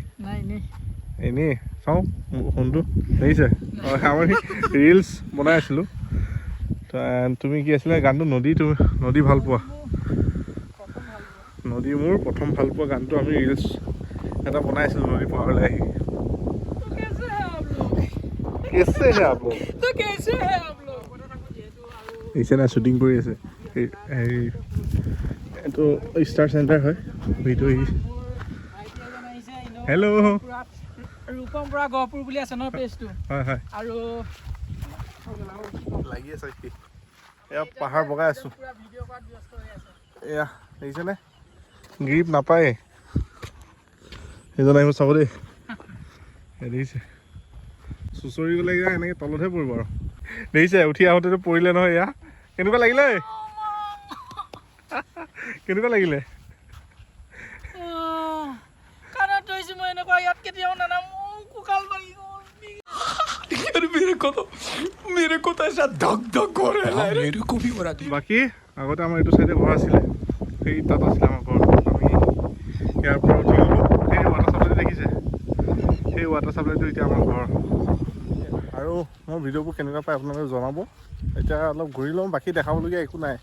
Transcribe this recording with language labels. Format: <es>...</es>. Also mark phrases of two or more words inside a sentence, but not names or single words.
<as>এনেই চাওঁ ফোনটো দেখিছে। আমাৰ ৰিলছ বনাই আছিলোঁ। তুমি কি আছিলে গানটো? নদী ভাল পোৱা নদী, মোৰ প্ৰথম ভাল পোৱা গানটো আমি ৰিলছ এটা বনাই আছিলোঁ নদী পাৰলৈ আহি।</as> <hi>कैसे है आप लोग? तो कैसे है आप लोग? इसे ना शूटिंग</hi> <as>কৰি আছে। এইটো ষ্টাৰ চেণ্টাৰ হয়।</as> <en>video hello'</en> <as>ৰূপম পৰা গহপুৰ বুলি আছে ন পেজটো। হয় হয়, আৰু লাগি আছে কি এয়া পাহাৰ বগাই আছোঁ। এয়া দেখিছেনে? গ্ৰীপ নাপায় সেইজন আহিব চাব দেই। দেখিছে চুঁচৰি গ'লে এনেকৈ তলতহে পৰিব আৰু। দেখিছে উঠি আহোঁতেতো পৰিলে নহয়। এয়া কেনেকুৱা লাগিলে? কেনেকুৱা লাগিলে? মই এনেকুৱা ইয়াত কেতিয়াও নানামো, কঁকাল ভাঙি গ'ল।</as> <hi>मेरे को तो ऐसा धक धक हो रहा है, मेरे को भी हो रहा था।</hi> <as>বাকী আগতে আমাৰ এইটো চাইডে ঘৰ আছিলে, সেই তাত আছিলে আমাৰ ঘৰ। আমি ইয়াৰ পৰা উঠি গ'লোঁ সেই</as> <en>water supplyটো,</en> <as>দেখিছে সেই</as> <en>water supplyটো</en> <as>এতিয়া আমাৰ ঘৰ। আৰু মোৰ ভিডিঅ'বোৰ কেনেকুৱা পায় আপোনালোকে জনাব। এতিয়া অলপ ঘূৰি লওঁ, বাকী দেখাবলগীয়া একো নাই।</as>